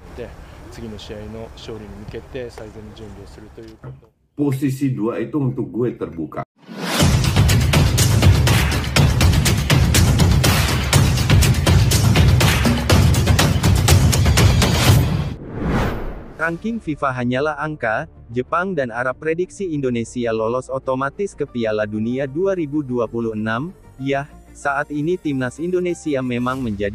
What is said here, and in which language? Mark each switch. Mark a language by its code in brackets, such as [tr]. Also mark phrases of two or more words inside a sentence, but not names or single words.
[ja] て、次の試合の勝利に向けて最善の準備をするということ。 [id] Posisi 2 itu untuk gue terbuka. Ranking FIFA hanyalah angka, Jepang dan Arab prediksi Indonesia lolos otomatis ke Piala Dunia 2026, yah, saat ini timnas Indonesia memang menjadi